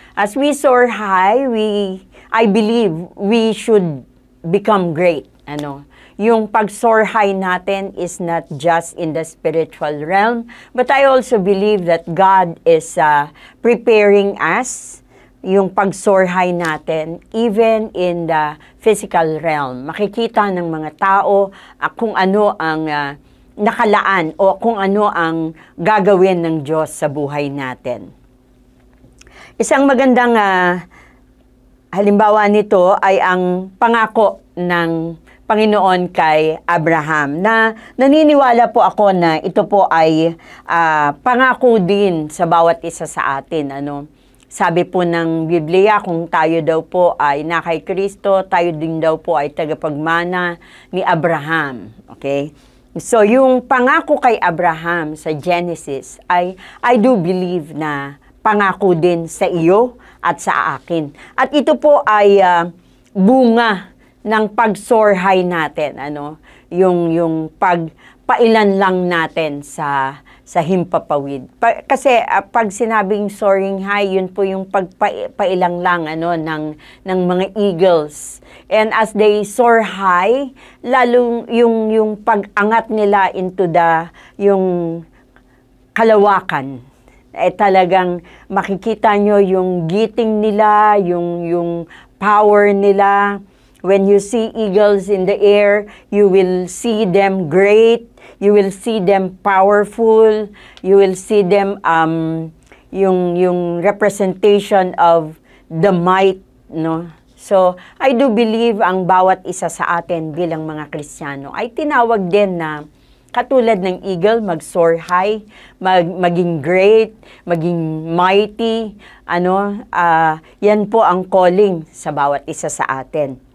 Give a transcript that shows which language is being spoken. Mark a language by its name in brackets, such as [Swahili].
[English] As we soar high, I believe we should become great, ano. [Filipino] Yung pag-soar high natin [English] is not just in the spiritual realm, but I also believe that God is preparing us [Filipino] yung pag-soar high natin, [English] even in the physical realm. [Filipino] Makikita ng mga tao kung ano ang nakalaan o kung ano ang gagawin ng Diyos sa buhay natin. Isang magandang halimbawa nito ay ang pangako ng Panginoon kay Abraham, na naniniwala po ako na ito po ay pangako din sa bawat isa sa atin, ano. Sabi po ng Biblia, kung tayo daw po ay na kay Kristo, tayo din daw po ay tagapagmana ni Abraham. Okay? So, yung pangako kay Abraham sa Genesis ay [English] I do believe [Filipino] na pangako din sa iyo at sa akin. At ito po ay bunga ng pag-soar high natin, ano? Yung pagpailan lang natin sa himpapawid. Kasi pag sinabing soaring high, yun po yung pagpailang lang ano ng mga eagles. [English] And as they soar high, [Filipino] lalong yung pag-angat nila into yung kalawakan. Talagang makikita nyo yung giting nila, yung power nila. [English] When you see eagles in the air, you will see them great. You will see them powerful. You will see them yung representation of the might, no? [Filipino] So, [English] I do believe [Filipino] ang bawat isa sa atin bilang mga Kristiyano ay tinawag din na katulad ng eagle, mag-soar high, maging great, maging mighty, ano, yan po ang calling sa bawat isa sa atin.